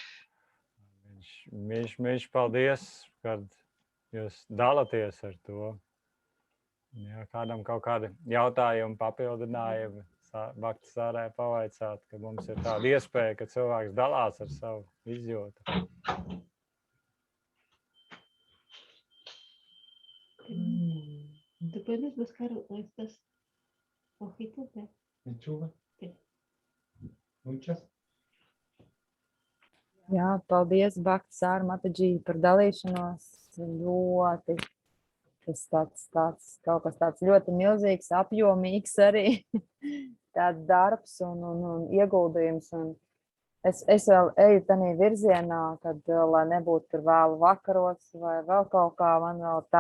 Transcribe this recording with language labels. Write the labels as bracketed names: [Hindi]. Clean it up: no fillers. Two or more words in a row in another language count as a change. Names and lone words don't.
[Latvian] Mīļš, paldies, kad jūs dalāties ar to. Ja kādam kaut kādi jautājumi, papildinājumi, Bhakti Sārai pavaicāt, ka mums ir tāda iespēja, ka cilvēks dalās ar savu izjūtu. [Spanish] ¿Te puedes buscar estas hojitas? Lechuga. Muchas. [Latvian] Jā, paldies, Bakta Sāra Matadžī, par dalīšanos. Ļoti, tas kaut kas tāds ļoti milzīgs, apjomīgs arī tāds darbs un ieguldījums. Un es vēl eju tādā virzienā, kad, lai nebūtu tur vēlu vakaros vai vēl kaut kā, man vēl tā.